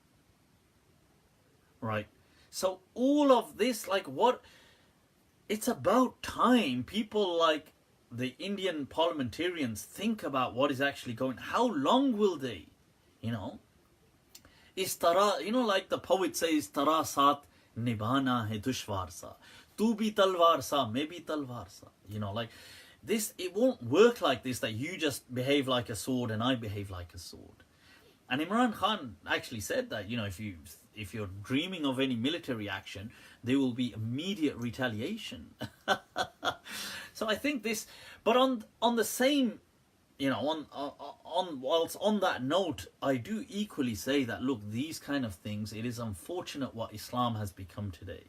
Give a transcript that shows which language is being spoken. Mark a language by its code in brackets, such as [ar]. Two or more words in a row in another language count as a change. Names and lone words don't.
[en] Right? So all of this, like what, it's about time people like the Indian parliamentarians think about what is actually going, how long will they, you know? Istara, you know, like the poet says, [ur] تارا ساتھ نبھانا ہے دشوار سا. تو بھی تلوار سا، میں بھی تلوار سا. [en] You know, like this, it won't work like this, that you just behave like a sword and I behave like a sword. And Imran Khan actually said that, you know, if you're dreaming of any military action, there will be immediate retaliation. So I think this, but on the same, you know, whilst on that note, I do equally say that, look, these kind of things, it is unfortunate what Islam has become today.